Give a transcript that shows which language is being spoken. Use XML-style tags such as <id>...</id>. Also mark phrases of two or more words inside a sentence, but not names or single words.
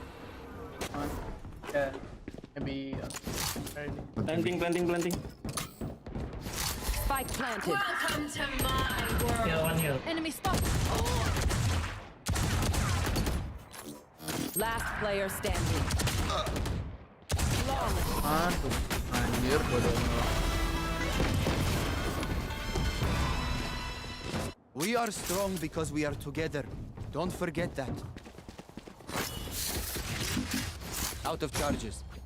<en>Yeah, maybe. Planting. Spike planted. Welcome to my world. Heal, 1 heal. Enemy spotted. Last player standing.</en> <id>Aduh, anjir bodohnya.</id> <en>We are strong because we are together. Don't forget that. Out of charges.</en>